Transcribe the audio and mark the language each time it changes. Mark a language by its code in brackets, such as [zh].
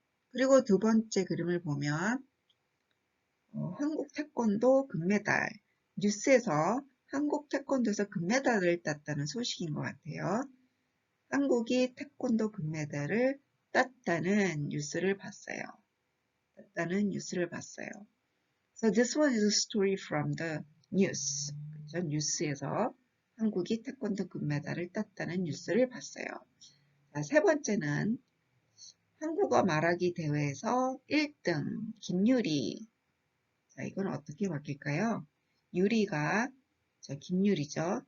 [ko] 그리고 두 번째 그림을 보면 한국 태권도 금메달, 뉴스에서 한국 태권도에서 금메달을 땄다는 소식인 것 같아요. 한국이 태권도 금메달을 땄다는 뉴스를 봤어요. [en] So this one is a story from the news. [ko] 그렇죠? 뉴스에서 한국이 태권도 금메달을 땄다는 뉴스를 봤어요. 자, 세 번째는 한국어 말하기 대회에서 1등 김유리. 자, 이건 어떻게 바뀔까요? 유리가 김유리죠.